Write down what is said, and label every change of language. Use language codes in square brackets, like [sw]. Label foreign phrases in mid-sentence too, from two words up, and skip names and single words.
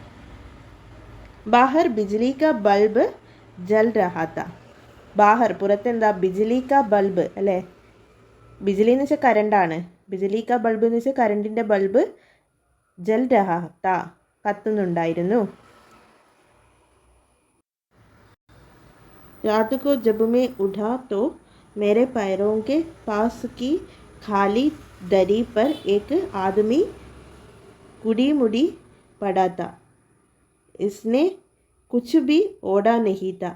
[hi] बाहर बिजली का बल्ब जल रहा था. [ml] ബാഹർ പുറത്തെന്താ? [hi] बिजली का बल्ब [ml] അല്ലേ. ബിജ്ലി എന്ന് വെച്ചാൽ കരണ്ടാണ്. [hi] बिजली का बल्ब [ml] എന്ന് വെച്ചാൽ കരണ്ടിൻ്റെ ബൾബ്. [hi] जल रहा था [ml] കത്തുന്നുണ്ടായിരുന്നു. [hi] रात को जब मैं उठा तो मेरे पैरों के पास की खाली दरी पर एक आदमी कुड़ी मुड़ी पड़ा था. इसने कुछ भी ओढ़ा नहीं था.